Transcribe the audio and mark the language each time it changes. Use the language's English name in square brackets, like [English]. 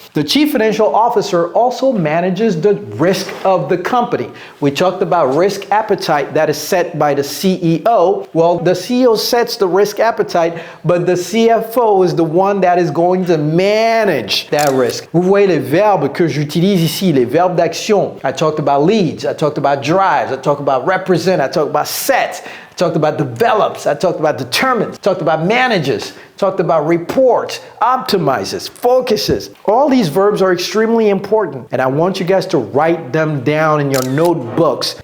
[English] The chief financial officer also manages the risk of the company. We talked about risk appetite that is set by the CEO. Well, the CEO sets the risk appetite, but the CFO is the one that is going to manage that risk. [French] Vous voyez les verbes que j'utilise ici, les verbes d'action. [English] I talked about leads, I talked about drives, I talked about represent, I talked about set, I talked about develops, I talked about determines, I talked about manages, talked about reports, optimizes, focuses. All these verbs are extremely important, and I want you guys to write them down in your notebooks.